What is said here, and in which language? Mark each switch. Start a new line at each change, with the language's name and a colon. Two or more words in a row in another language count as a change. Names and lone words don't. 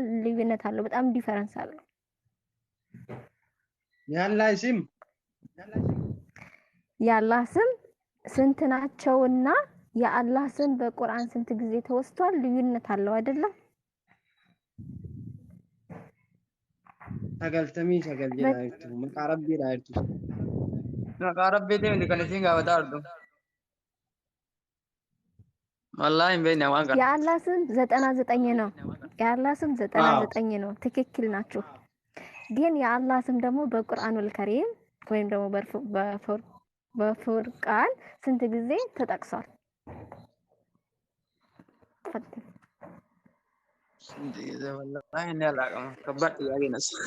Amharic: ልዩነት አለው፣ በጣም ዲፈረንስ አለው። የአላህ ስም ስንት ናቸውና የአላህ ስም በቁርአን ስንት ጊዜ ተወስቷል? ልዩነት አለው አይደለም?
Oromo: sagaltamii sagal jedha jirtu maqaa rabbiidha jirtu. Maqaa rabbiitiin hundi kan isin gaafataa jirtu. Wallaahi hin beekne waan kana.
Amharic: የአላህ ስም 99 ነው። የአላህ ስም 99 ነው። ትክክል ናችሁ። ግን የአላህ ስም ደግሞ በቁርአኑል ከሪም ወይም ደግሞ በፉርቃን ስንት ጊዜ ተጠቅሷል? ስንት ጊዜ ወላሂ እኔ አላውቅም። ከባድ ጥያቄ ነው።